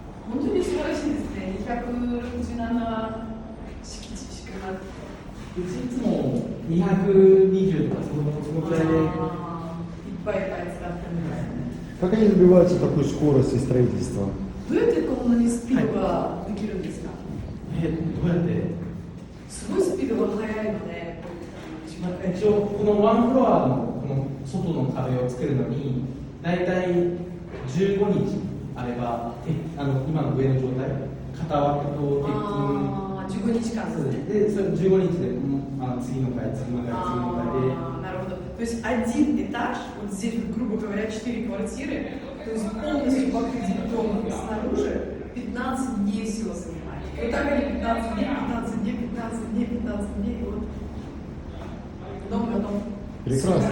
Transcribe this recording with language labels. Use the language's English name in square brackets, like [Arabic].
[Japanese] 本当に素晴らしいですね。 267敷地しかなくて。うちいつも220とかそのくらいで。いっぱいいっぱい使ってるんですね。 [Russian] Как они добиваются такой скорости строительства? [Japanese] どうやってこんなにスピードができるんですか、どうやってすごいスピードが速いので、一応このワンフロアのこの外の壁を作るのにだいたい15日あれば今の上の状態片枠と鉄あー15日間筋ですね。でそれ15日で次の回次の回次の回で [Russian] На роду. То есть один этаж, вот здесь, грубо говоря, 4 квартиры, то есть полностью покрыть бетоном снаружи 15 дней всего занимает. Вот так они 15 дней, 15 дней, 15 дней, 15 дней, вот. Дом готов. Прекрасно.